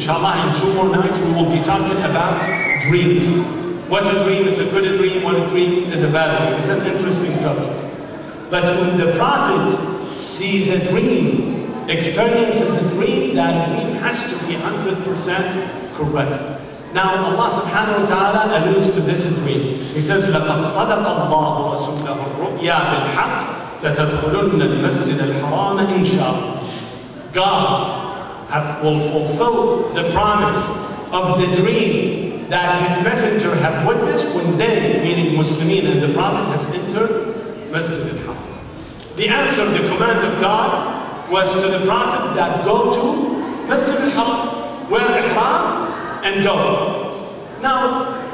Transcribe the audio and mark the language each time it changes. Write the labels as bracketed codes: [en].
[en] Inshallah, in 2 more nights we will be talking about dreams. What a dream is a good dream, what a dream is a bad dream. It's an interesting subject. But when the Prophet sees a dream, experiences a dream, that dream has to be 100% correct. Now Allah subhanahu wa ta'ala alludes to this dream. He says, [ar] لَقَدْ صَدَقَ اللَّهُ رَسُولَهُ الرُّؤْيَا بِالْحَقِّ لَتَدْخُلُنَّ الْمَسْجِدَ الْحَرَامَ إِنْ شَاءَ. [en] God will fulfill the promise of the dream that His Messenger have witnessed when they, meaning Muslimin and the Prophet, has entered Masjid al-Haram. The answer, the command of God was to the Prophet that go to Masjid al-Haram, wear ihram and go. Now,